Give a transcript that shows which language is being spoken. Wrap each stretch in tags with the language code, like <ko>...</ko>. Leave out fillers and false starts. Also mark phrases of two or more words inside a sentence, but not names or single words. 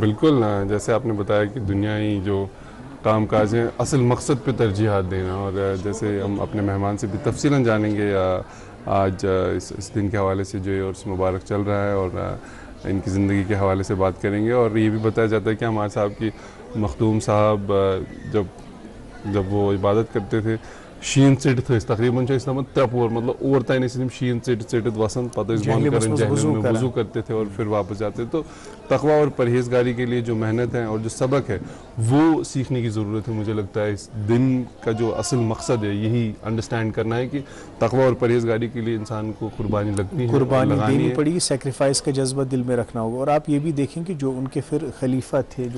<ur>بالکل جیسے آپ نے بتایا کہ دنیائی جو کام کاج ہیں اصل مقصد پہ ترجیحات دینا اور جیسے ہم اپنے مہمان سے بھی تفصیلاً جانیں گے آج اس دن کے حوالے سے جو عرس مبارک چل رہا ہے اور ان کی زندگی کے حوالے سے بات کریں گے اور یہ بھی بتایا جاتا ہے کہ ہمارے صاحب کی مخدوم صاحب جب وہ عبادت کرتے تھے</ur> <ks>شین ژٔٹِتھ ٲسۍ تقریباً چھِ ٲسۍ تھاوان ترٛےٚ پور مطلب اور تانۍ ٲسۍ تِم شین ژٔٹِتھ وَسان پتہٕ ٲسۍ بنٛد کران</ks> <ur>جہنم میں وضو کرتے تھے اور پھر واپس جاتے تو تقویٰ اور پرہیزگاری کے لیے جو محنت ہے اور جو سبق ہے وہ سیکھنے کی ضرورت ہے مجھے لگتا ہے اس دن کا جو اصل مقصد ہے یہی انڈرسٹینڈ کرنا ہے کہ تقویٰ اور پرہیزگاری کے لیے انسان کو قربانی لگتی ہے قربانی دینی پڑے گی سیکریفائس کا جذبہ دل میں رکھنا ہوگا اور آپ یہ بھی دیکھیں کہ جو ان کے پھر خلیفہ تھے جو</ur>